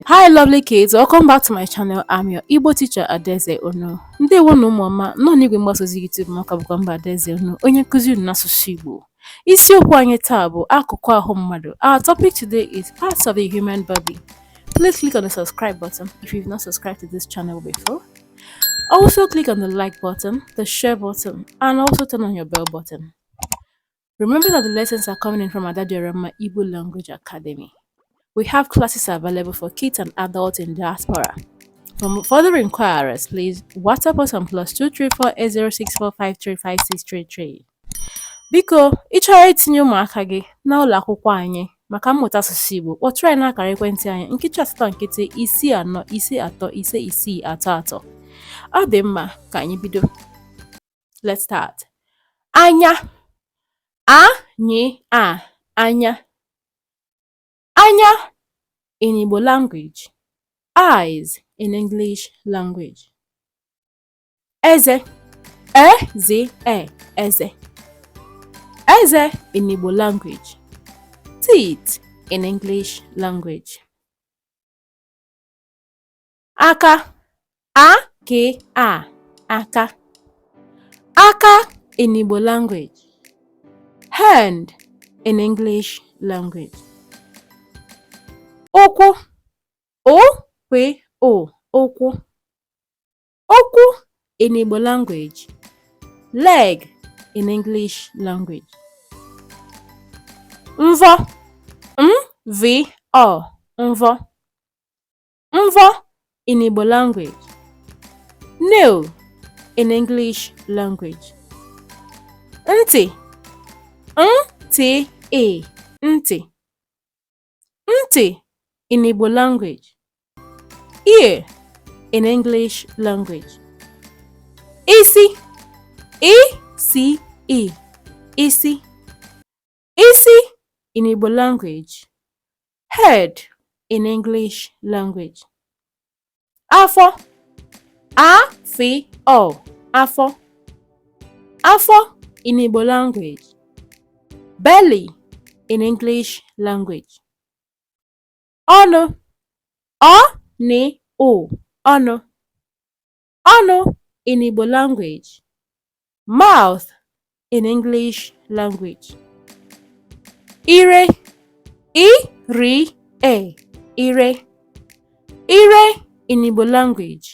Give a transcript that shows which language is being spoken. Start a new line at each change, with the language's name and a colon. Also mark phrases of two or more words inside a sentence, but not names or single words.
English: Hi lovely kids, welcome back to my channel. I'm your Igbo teacher Adaeze Ono.
Igbo: Ndewo na ụmụọma nọ n'igwe mgbasa ozi YouTube maka bụkwa mba Adaeze Ono, onye nkụzi unu n'asụsụ Igbo. Isiokwu anyị taa bụ akụkụ ahụ mmadụ.
English: Our topic today is parts of the human body. Please click on the subscribe button if you've not subscribed to this channel before. Also click on the like button, the share button, and also turn on your bell button. Remember that the lessons are coming in from Adadiorama Igbo Language Academy. We have classes available for kids and adults in diaspora. For further inquiries, please WhatsApp us on +234 8064535633.
Igbo: Biko, ịchọrọ itinye ụmụaka gị na ụlọ akwụkwọ anyị maka mmụta asụsụ Igbo, kpọtụrụ anyị n'akara ekwentị anyị nkịtị asatọ nkịtị 545333. Ọ dị mma, ka anyị bido.
English: Let's start.
Igbo: Anya. Anya.
English: Anya in Igbo language. Eyes in English language.
Igbo: Eze. Eze.
English: Eze in Igbo language. Teeth in English language.
Igbo: Aka. Aka.
English: Aka in Igbo language. Hand in English language.
Igbo: Ụkwụ. Ụkwụ.
English: Ụkwụ in Igbo language. Leg in English language.
Igbo: Mvọ. Mvọ.
English: Mvọ in Igbo language. Nail in English language.
Igbo: Ntị. Ntị.
English: Ntị in Igbo language. Ear in English language. Isi. Isi in Igbo language. Head in English language.
Igbo: Afọ. Afọ.
English: Afọ in Igbo language. Belly in English language.
Igbo: Ọnụ. Ọnụ.
English: Ọnụ in Igbo language. Mouth in English language. Ire. Ire in Igbo language.